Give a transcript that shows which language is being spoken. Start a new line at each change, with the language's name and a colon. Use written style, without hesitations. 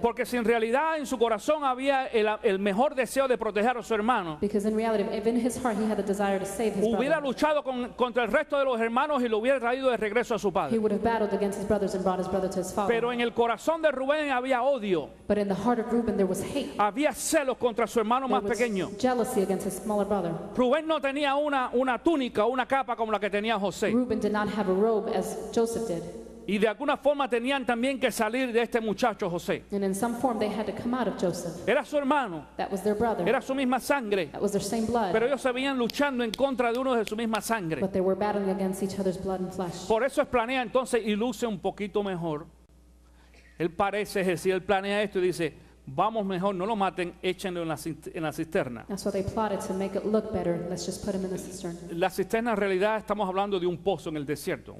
Spanish: Porque si en realidad en su corazón había el mejor deseo de proteger a su hermano,
English: Because in reality, if in his heart he had a desire to save his
Spanish: hubiera
English: brother,
Spanish: luchado contra el resto de los hermanos y lo hubiera traído de regreso a su
English: he
Spanish: padre.
English: would have battled against his brothers and brought his brother to his father.
Spanish: Pero en el corazón de Rubén había odio,
English: But in the heart of Reuben, there was hate.
Spanish: había celos contra su hermano
English: There
Spanish: más pequeño.
English: was jealousy against his smaller brother.
Spanish: Rubén no tenía una túnica o una capa como la que tenía José.
English: Reuben did not have a robe as Joseph did.
Spanish: Y de alguna forma tenían también que salir de este muchacho José.
English: And in some form, they had to come out of Joseph.
Spanish: Era su hermano,
English: That was their brother.
Spanish: era su misma sangre,
English: That was their same blood.
Spanish: pero ellos se veían luchando en contra de uno de su misma sangre.
English: But they were battling against each other's blood and flesh.
Spanish: Por eso él planea entonces y luce un poquito mejor. Él parece, es decir, él planea esto y dice, vamos mejor, no lo maten, échenlo en la cisterna.
English: That's what they plotted to make it look better. Let's just put him in the cistern.
Spanish: La cisterna en realidad estamos hablando de un pozo en el desierto.